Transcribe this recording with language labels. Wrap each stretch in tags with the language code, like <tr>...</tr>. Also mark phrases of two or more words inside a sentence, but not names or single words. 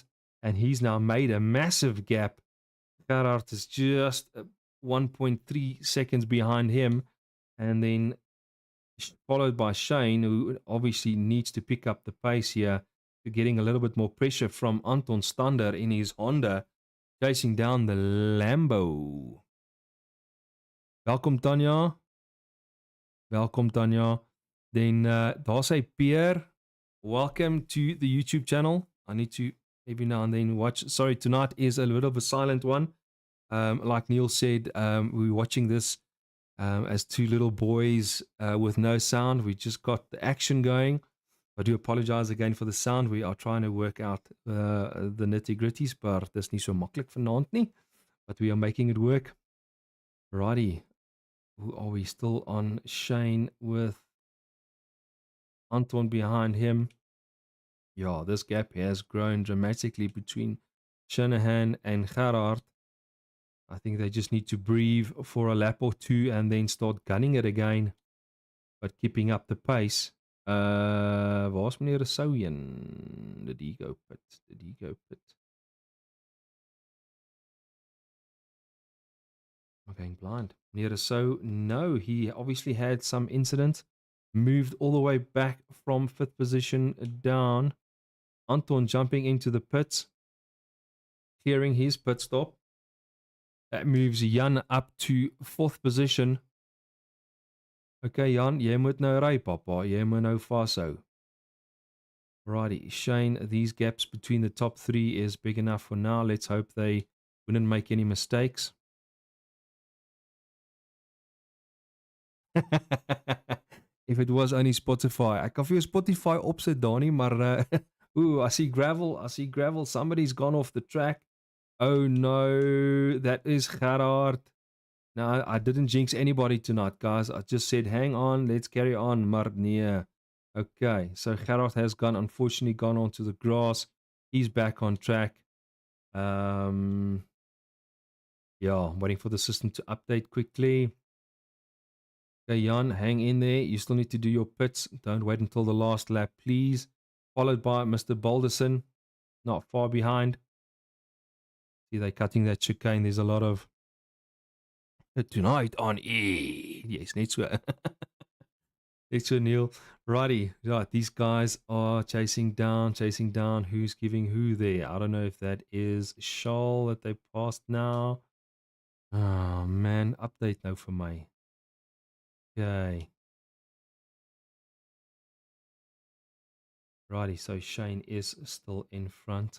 <en>And he's now made a massive gap. Gerard is just 1.3 seconds behind him. And then followed by Shane, who obviously needs to pick up the pace here. To getting a little bit more pressure from Anton Stander in his Honda. Chasing down the Lambo. Welkom Tanya.</en> <af>Welkom Tanya. Then daar sê Pierre.</af> <en>Welcome to the YouTube channel. I need to every now and then watch. Sorry, tonight is a little bit of a silent one. Like Neil said, we're watching this as 2 little boys with no sound. We just got the action going. I do apologize again for the sound. We are trying to work out the nitty-gritties, but</en> <af>dis nie so maklik vanaand nie.</af> <en>But we are making it work. Righty. Who are we still on? Shane with Anton behind him. Yeah, this gap has grown dramatically between Shanahan and Gerard. I think they just need to breathe for a lap or 2 and then start gunning it again. But keeping up the pace.</en> <af>Waar's meneer Rousseau heen?</af> <en>Did he go pit? Did he go pit? I'm going blind. Meneer Rousseau, no, he obviously had some incident. Moved all the way back from 5th position down. Anton jumping into the pits. Clearing his pit stop. That moves Jan up to 4th position.</en> <af>Okay, Jan, jy moet nou ry, papa. Jy moet nou vashou.</af> <en>Alrighty, Shane, these gaps between the top three is big enough for now. Let's hope they wouldn't make any mistakes. If it was only Spotify.</en> <af>Ek kan vir jou Spotify opsit daar nie, maar ooh,</af> <en>I see gravel. I see gravel. Somebody's gone off the track. Oh no, that is Gerard. No, I didn't jinx anybody tonight, guys. I just said, hang on, let's carry on.</en> <af>Maar nee.</af> <en>Okay, so Gerard has unfortunately gone onto the grass. He's back on track. Yeah, I'm waiting for the system to update quickly. Okay, Jan, hang in there. You still need to do your pits. Don't wait until the last lap, please. Followed by Mr. Balderson, not far behind. See, they're cutting that chicane. There's a lot of tonight on E. Yes,</en> <af>net so. Net so, Neil.</af> <en>Righty. Right, these guys are chasing down. Who's giving who there? I don't know if that is Shawl that they passed now. Oh, man. Update now for me. Okay. Righty, so Shane is still in front.</en>